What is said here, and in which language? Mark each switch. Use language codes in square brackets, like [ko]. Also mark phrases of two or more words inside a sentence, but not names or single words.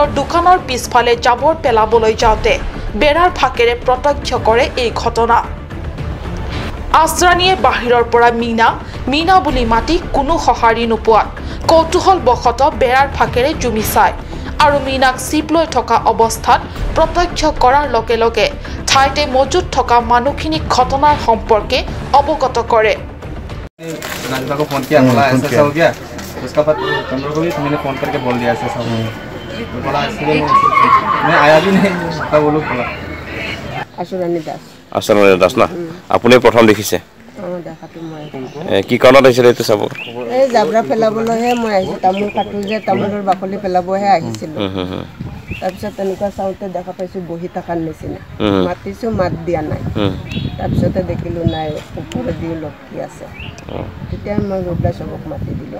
[as] দোকানৰ পিছফালে জাবৰ পেলাবলৈ যাওঁতে বেৰাৰ ফাকেৰে প্ৰত্যক্ষ কৰে এই ঘটনা আশ্ৰাণীয়ে বাহিৰৰ পৰা মিনা বুলি মাতি কোনো সঁহাৰি নোপোৱাত কৌতুহল বশত বেৰাৰ ফাকেৰে জুমি চায় আৰু মিনাক চিপ লৈ থকা অৱস্থাত প্ৰত্যক্ষ কৰাৰ লগে লগে ঠাইতে মজুত থকা মানুহখিনিক ঘটনাৰ সম্পৰ্কে অৱগত কৰে [hi] नाजमा को फोन किया बोला ऐसा हो गया उसका बाद कंट्रोल को भी मैंने फोन करके बोल दिया ऐसा सब तो बोला इसलिए मैं आया भी नहीं तब वो लोग बोला [as] Assamese দাস না আপুনি প্ৰথম দেখিছে দেখাটো মই কি কাৰণত আহিছিলে এইটো চাব এই জাবৰা পেলাবলৈহে মই আহিছো তামোল কাটো যে তামোলৰ বাকলি পেলাবহে আহিছিলো তাৰপিছত তেনেকুৱা চাওঁতে দেখা পাইছো বহি থকাৰ নিচিনা মাতিছো মাত দিয়া নাই তাৰপিছতে দেখিলো নাই ওপৰত দি লটকি আছে তেতিয়া মই গোটা চবক মাতি দিলো